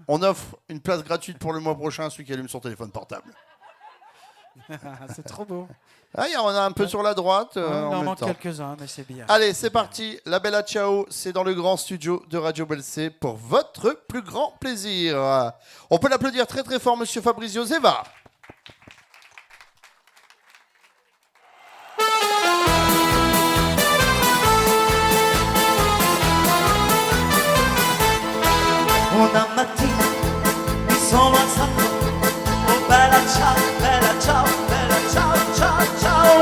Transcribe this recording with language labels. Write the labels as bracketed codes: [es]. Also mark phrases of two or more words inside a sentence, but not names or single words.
[fr] On offre une place gratuite pour le mois prochain à celui qui allume son téléphone portable. C'est trop beau. Ah, il y en a un peu sur la droite. Il en en même manque temps. quelques-uns, mais c'est bien. Allez, c'est parti. La Bella Ciao, c'est dans le grand studio de Radio Belsé pour votre plus grand plaisir. On peut l'applaudir très très fort, monsieur Fabrizio Zeva. [it] Una mattina mi sono alzato, oh bella ciao, bella ciao, bella ciao, ciao, ciao.